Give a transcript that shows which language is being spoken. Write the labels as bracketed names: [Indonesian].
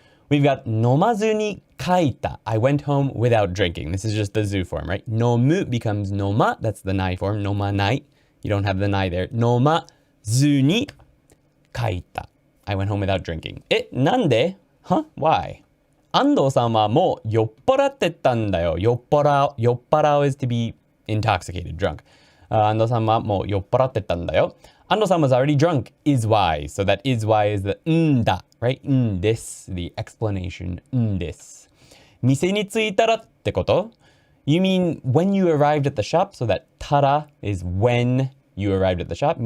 [English] We've got [Japanese] 飲まずに書いた. [English] I went home without drinking. This is just the zu form, right? 飲む becomes 飲ま. That's the nai form. 飲まない. You don't have the nai there. [Japanese] 飲まずに書いた. [English] I went home without drinking. なんで?Huh? Why? [Japanese] 安藤さんはもう酔っ払ってたんだよ。 [English] 酔っ払う is to be intoxicated, drunk. [Japanese] 安藤さんはもう酔っ払ってたんだよ。 [English] 安藤さん was already drunk is why. So that is why is the んだ, right? [Japanese] んです. [English] The explanation んです。 [Japanese] 店に着いたらってこと? [English] You mean when you arrived at the shop? So that たら is when you arrived at the shop.